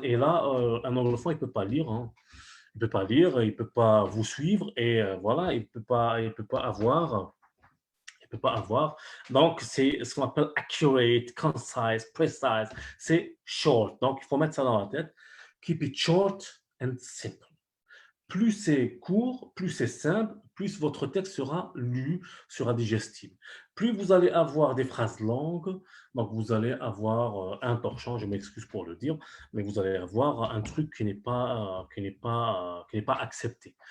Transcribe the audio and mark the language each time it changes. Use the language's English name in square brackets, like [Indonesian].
[French] Et là, un anglophone, il ne peut pas lire. Hein. Il ne peut pas lire, il ne peut pas vous suivre. Et voilà, il ne peut pas avoir. Il peut pas avoir. Donc, c'est ce qu'on appelle [English] accurate, concise, precise. [French] C'est short. Donc, il faut mettre ça dans la tête. [English] Keep it short and simple. [French] Plus c'est court, plus c'est simple, plus votre texte sera lu, sera digestible. Plus vous allez avoir des phrases longues, donc vous allez avoir un torchon, je m'excuse pour le dire, mais vous allez avoir un truc qui n'est pas accepté.